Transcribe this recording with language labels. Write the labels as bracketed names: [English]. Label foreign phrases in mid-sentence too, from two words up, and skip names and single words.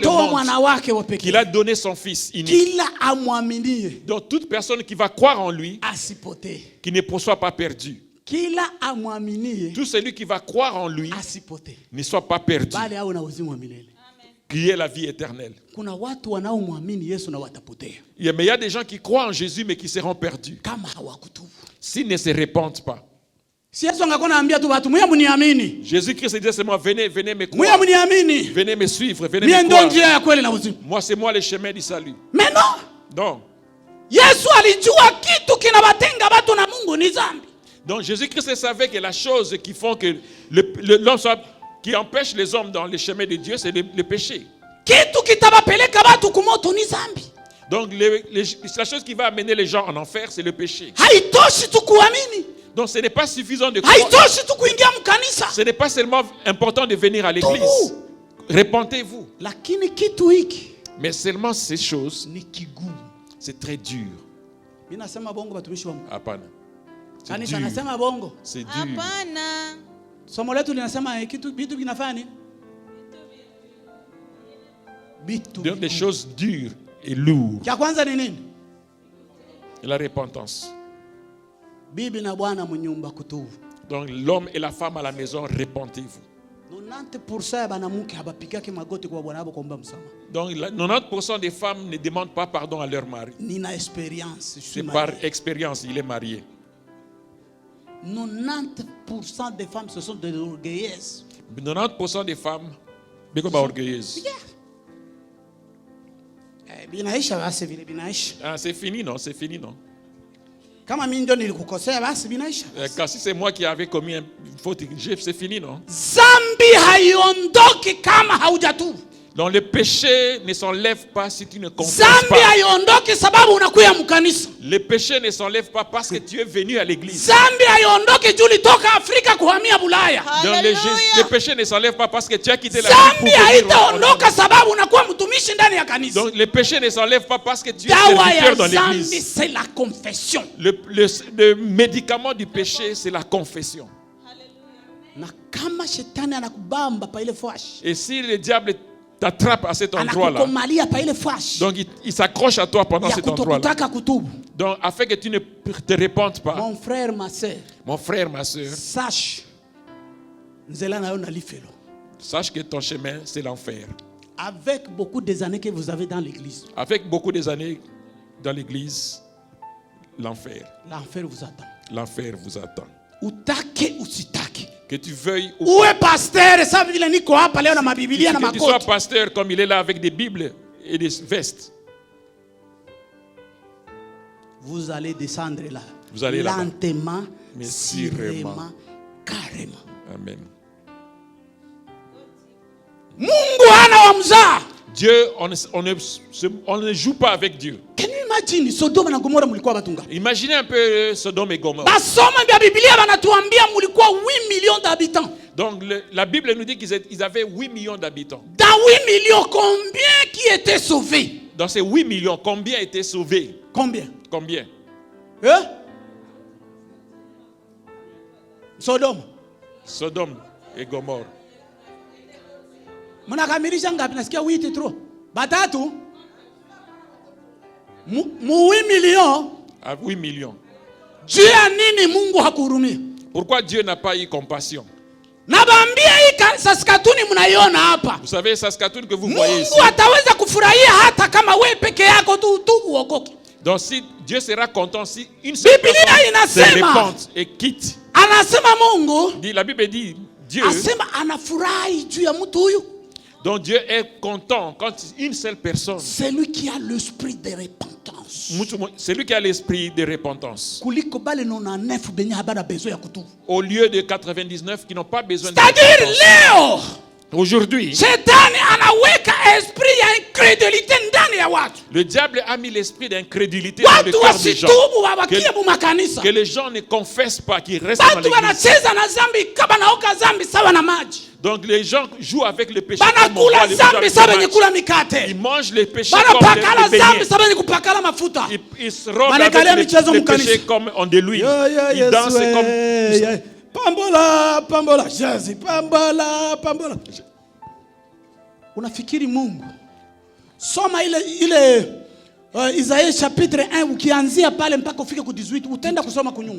[Swahili] Akatoa monde, mwana wake wa [French] qu'il a [Swahili] pekee. [French] donné son Fils unique. [Swahili] Kila amwaminie [French] Donc toute personne qui va croire en lui, [Swahili] asipotee. [French] qui ne soit pas perdu. [Swahili] Kila amwaminie [French] Tout celui qui va croire en lui [Swahili] asipotee, [French] ne soit pas perdu, [Swahili] bali awe na uzima wa milele. [French] qui ait la vie éternelle. [Swahili] Kuna watu wanaomwamini Yesu na watapotea [French] Mais il y a des gens qui croient en Jésus mais qui seront perdus [Swahili] kama hawakutubu. [French] s'ils ne se repentent pas. [Swahili] Si Yesu angekuwa anaambia tu watu mwe mniamini, [French] Jésus-Christ disait seulement venez, venez me [Swahili] mwe [French] croire, [Swahili] mniamini, [French] venez me suivre, venez [Swahili] mie [French] me [Swahili] ndo [French] croire. [Swahili] njia ya kweli na uzima. [French] Moi, c'est moi le chemin du salut. Mais non, Donc, [Swahili] Yesu alijua kitu kinawatenga watu na Mungu ni dhambi. [French] donc Jésus-Christ savait que la chose qui font que l'homme soit, qui empêche les hommes dans le chemin de Dieu, c'est le péché. [Swahili] Kitu kitawapeleka watu kumoto ni dhambi. [French] Donc la chose qui va amener les gens en enfer, c'est le péché. [Swahili] Haitoshi tu kuamini, [French] Donc ce n'est pas suffisant de croire. [Swahili] haitoshi tu kuingia mkanisa, [French] Ce n'est pas seulement important de venir à l'église. Repentez-vous. [Swahili] lakini kitu hiki [French] Mais seulement ces choses, [Swahili] ni kigumu. [French] c'est très dur. [Swahili] Mimi nasema bongo, batumishi wa Mungu. Hapana. C'est Kanisa [French] dur. [Swahili] nasema bongo. [French] C'est dur. [Swahili] Hapana. Somo letu linasema kitu vitu vinafanya nini? Vitu. [French] Donc des choses dures et lourdes. [Swahili] Cha kwanza ni nini? [French] Et la repentance. [Swahili] Bibi na bwana mnyumba kutubu. [French] Donc l'homme et la femme à la maison, repentez-vous. [Swahili] 90% ya banamuke habapigake magoti kwa bwana wao kuomba msamaha. [French] Donc 90% des femmes ne demandent pas pardon à leur mari. [Swahili] Nina experience, [French] je suis C'est par marié. expérience, il est marié. 90% des femmes ce sont des orgueilleuses. 90% des femmes, [Swahili] biko ba orgueilleuses. Binaisha basi vile binaisha. [French] Ah, c'est fini, non? C'est fini, non? [Swahili] Kama mimi ndio nilikukosea basi binaisha. [French] Car si c'est moi qui avais commis une faute, c'est fini, non? [Swahili] Zambi haiondoki kama haujatubu. [French] Donc le péché ne s'enlève pas si tu ne confesses [Swahili] Zambi [French] pas. [Swahili] haiondoki sababu unakuya mkanisa. [French] Le péché ne s'enlève pas parce que tu es venu à l'église. [Swahili] Zambi haiondoki juu ulitoka Afrika kuhamia Bulaya. [French] Donc le péché ne s'enlève pas parce que tu as quitté la [Swahili] Zambi [French] vie pour venir [Swahili] haitaondoka sababu unakuwa mtumishi ndani ya kanisa. [French] Donc le péché ne s'enlève pas parce que tu es [Swahili] Dawa [French] serviteur [Swahili] ya [French] dans [Swahili] zambi [French] l'église. c'est la confession. Le médicament du péché, c'est la confession. [Swahili] Na kama shetani anakubamba pa ile fashi, [French] Et si le diable t'attrape à cet endroit-là, [Swahili] anakukomalia pa ile fashi [French] donc il s'accroche à toi pendant [Swahili] ya [French] cet endroit-là. [Swahili] kutokutaka kutubu. [French] Donc afin que tu ne te répandes pas, Mon frère, ma sœur, mon frère, ma soeur, [Lingala] sache nzela na yo na lifelo. [French] sache que ton chemin, c'est l'enfer. Avec beaucoup des années que vous avez dans l'église, Avec beaucoup des années dans l'église, l'enfer. l'enfer vous attend. L'enfer vous attend. [Swahili] Utake usitake. [French] Que tu veuilles ou [Swahili] Uwe pasteur, sa vile niko hapa leo na mabibilia na [French] que tu sois [Swahili] makoti. [French] pasteur comme il est là avec des bibles et des vestes. Vous allez descendre là. Vous allez là-bas. lentement, Mais sûrement, sûrement. carrément. Amen. [Swahili] Mungu hana wa mzaa. [French] Dieu, on ne joue pas avec Dieu. [English] Can you imagine [Swahili] Sodoma na Gomora mulikuwa batunga? [French] Imaginez un peu Sodome et Gomorrhe. [Swahili] Basoma vya Biblia banatuambia mulikuwa 8 [French] millions d'habitants. Donc la Bible nous dit qu'ils avaient 8 millions d'habitants. Dans 8 millions, combien qui étaient sauvés? Dans ces 8 millions, combien étaient sauvés? Combien? Combien? Sodoma. Sodome et Gomorrhe. [Swahili] Mnakamilisha ngapi? Nasikia 8 trop. Batatu? Mu 8 millions. [French] À 8 millions. [Swahili] Juu ya nini Mungu hakuhurumia? [French] Pourquoi Dieu n'a pas eu compassion? [Swahili] Nabaambia hii Saskatoon mnaiona hapa. [French] Vous savez, Saskatoon que vous voyez ici. [Swahili] Mungu ataweza kufurahia hata kama wewe peke yako tu uokoke. [French] Donc si Dieu sera content si une seule [Swahili] Biblia [French] personne se [Swahili] inasema, [French] repente et quitte. [Swahili] Anasema Mungu, [French] La Bible dit Dieu. [Swahili] asema anafurahi juu ya mtu huyu. [French] Donc Dieu est content quand une seule personne. C'est lui qui a l'esprit de repentance. C'est lui qui a l'esprit de repentance. [Swahili] Kuliko bale 99 benye habana besoin ya kutubu. [French] Au lieu de 99 qui n'ont pas besoin de C'est-à-dire repentance. [Swahili] leo [French] Aujourd'hui, [Swahili] Shetani anaweka esprit ya incredulité ndani ya watu. [French] le diable a mis l'esprit d'incrédulité dans le [Swahili] Watu [French] cœur des gens. [Swahili] wasitubu wabakie mu makanisa. [French] Que les gens ne confessent pas, qu'ils restent dans [Swahili] Watu [French] l'église. [Swahili] wanacheza na zambi kama naoka zambi sawa na maji. [French] Donc les gens jouent avec le péché. Comme on [Swahili] Banakula [French] voit les gens [Swahili] zambi [French] avec [Swahili] sawa [French] le [Swahili] benye [French] match. [Swahili] kula mikate. [French] Ils mangent les péchés comme [Swahili] Banapakala [French] des [Swahili] zambi [French] beignets. [Swahili] sawa benye kupakala mafuta. [French] Ils se rendent [Swahili] Banakalia [French] avec [Swahili] michezo [French] les [Swahili] mkanisa. [French] péchés comme on de l'huile. Ils dansent comme... [Lingala] Pambola, Jésus, pambola. [Swahili] Unafikiri Mungu? Soma ile Isaïe chapitre 1 ukianzia pale mpaka ufike ku 18 utaenda kusoma kunyumba.